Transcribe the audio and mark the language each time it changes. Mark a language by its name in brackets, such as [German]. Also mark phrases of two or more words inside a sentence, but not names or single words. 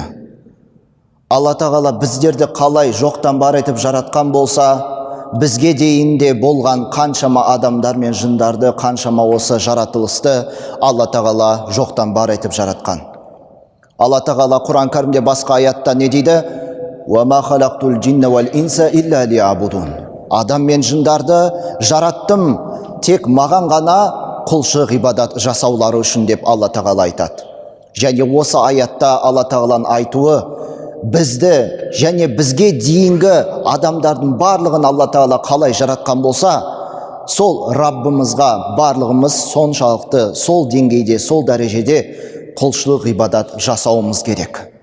[Kazakh] Алла Тағала біздерді қалай жоқтан бар етіп жаратқан болса, бізге дейінде болған қаншама адамдар мен жындарды, қаншама осы жаратылысты Алла Тағала жоқтан бар етіп жаратқан. Алла Тағала Құран Кәрімде басқа аятта не дейді? [Arabic] وَمَا خَلَقْتُ الْجِنَّ وَالْإِنْسَ إِلَّا لِيَعْبُدُونَ. [Kazakh] Адам мен жындарды жараттым, тек маған ғана құлшылық ғибадат жасаулары үшін, деп Алла Тағала айтады. Және осы аятта Алла Тағаланың айтуы бізді және бізге дейінгі адамдардың барлығын Алла Тағала қалай жаратқан болса, сол Раббымызға барлығымыз соншалықты, сол деңгейде, сол дәрежеде құлшылық ғибадат жасауымыз керек.